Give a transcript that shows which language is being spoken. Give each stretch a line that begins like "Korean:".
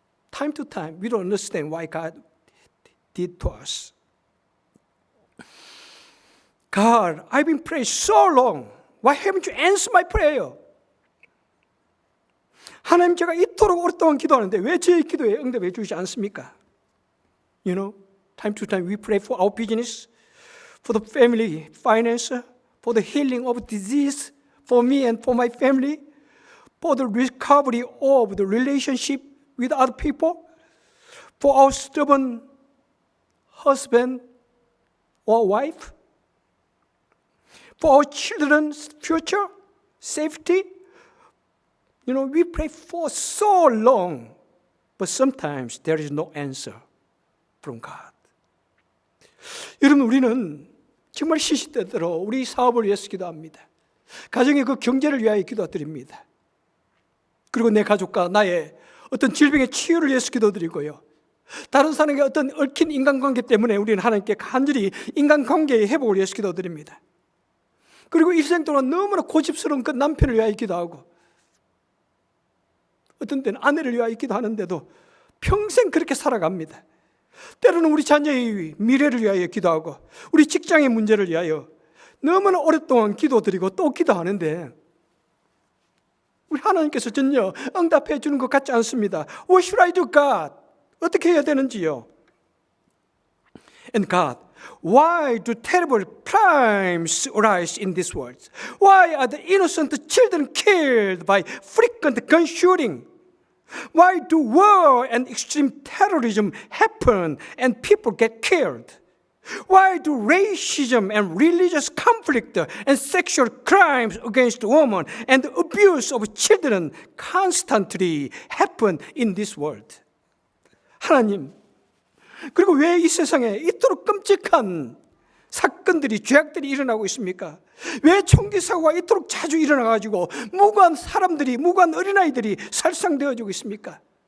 English: Time to time, we don't understand why God did to us. God, I've been praying so long. Why haven't you answered my prayer?
Korean: 하나님, 제가 이토록 오랫동안 기도하는데 왜 제 기도에 응답해 주시지 않습니까?
English: You know, time to time we pray for our business, for the family finance, for the healing of disease, for me and for my family, for the recovery of the relationship with other people, for our stubborn husband or wife, for our children's future, safety. You know, we pray for so long, but sometimes there is no answer from God.
Korean: 여러분, 우리는 정말 시시때때로 우리 사업을 위해서 기도합니다. 가정의 그 경제를 위하여 기도드립니다. 그리고 내 가족과 나의 어떤 질병의 치유를 위해서 기도드리고요. 다른 사람에게 어떤 얽힌 인간관계 때문에 우리는 하나님께 간절히 인간관계의 회복을 위해서 기도드립니다. 그리고 일생 동안 너무나 고집스러운 그 남편을 위하여 기도하고, 어떤 때는 아내를 위하여 기도하는데도 평생 그렇게 살아갑니다. 때로는 우리 자녀의 미래를 위하여 기도하고, 우리 직장의 문제를 위하여 너무나 오랫동안 기도드리고 또 기도하는데 우리 하나님께서 전혀 응답해 주는 것 같지 않습니다.
English: What should I do, God?
Korean: 어떻게 해야 되는지요?
English: And God, why do terrible crimes arise in this world? Why are the innocent children killed by frequent gun shooting? Why do war and extreme terrorism happen and people get killed? Why do racism and religious conflict and sexual crimes against women and abuse of children constantly happen in this world?
Korean: 하나님, 그리고 왜 이 세상에 이토록 끔찍한 사건들이, 죄악들이 일어나고 있습니까? 왜 총기 사고가 이토록 자주 일어나가지고 무고한 사람들이, 무고한 어린아이들이 살상되어지고 있습니까?